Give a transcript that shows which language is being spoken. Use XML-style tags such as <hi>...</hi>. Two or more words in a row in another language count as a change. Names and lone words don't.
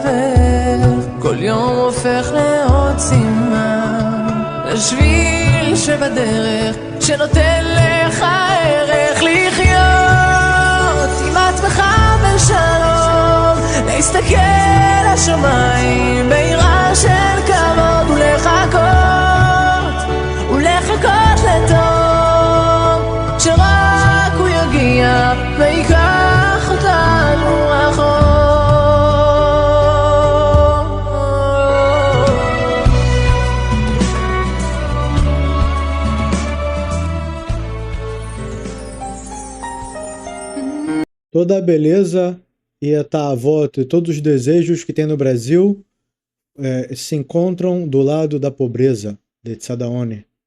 <he>וכל יום הופך לעוד סימן, לשביל שבדרך, שנותן לך ערך לחיות עם עצמך בשלום, להסתכל לשמיים ביראה של כבוד ולחכות לטוב, שרק הוא יגיע ויקח אותנו רחוק.</he> <pt>Toda a beleza e a ta'avot e todos os desejos que tem no Brasil se encontram do lado da pobreza, de Tzadaoni.</pt>